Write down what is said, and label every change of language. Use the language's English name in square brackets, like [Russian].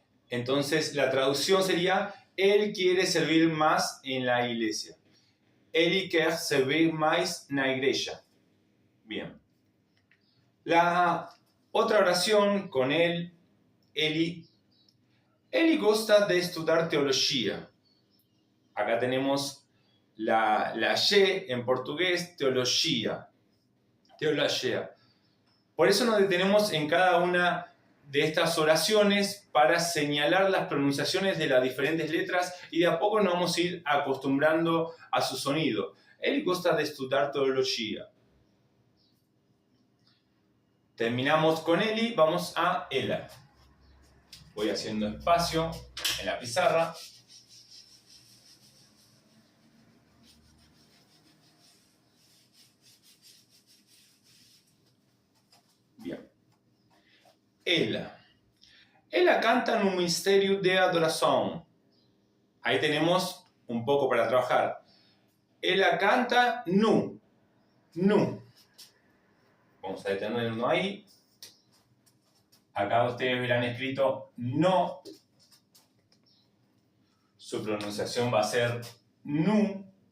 [Spanish] Entonces la traducción sería, él quiere servir más en la iglesia. [Portuguese] Ele quer servir mais na igreja. [Spanish] Bien. La otra oración con él, [Portuguese] Eli gosta de estudiar teología. [Spanish] Acá tenemos la Y en portugués, teología. Teología. Por eso nos detenemos en cada una de estas oraciones para señalar las pronunciaciones de las diferentes letras y de a poco nos vamos a ir acostumbrando a su sonido. Él gusta de estudiar teología. Terminamos con Eli, vamos a ela. Voy haciendo espacio en la pizarra. Bien. [Portuguese] Ela canta no Ministério de Adoração. [Spanish] Ahí tenemos un poco para trabajar. [Portuguese] Ela canta nu. [Spanish] Vamos a detenernos ahí. Acá ustedes verán escrito no. Su pronunciación va a ser nu.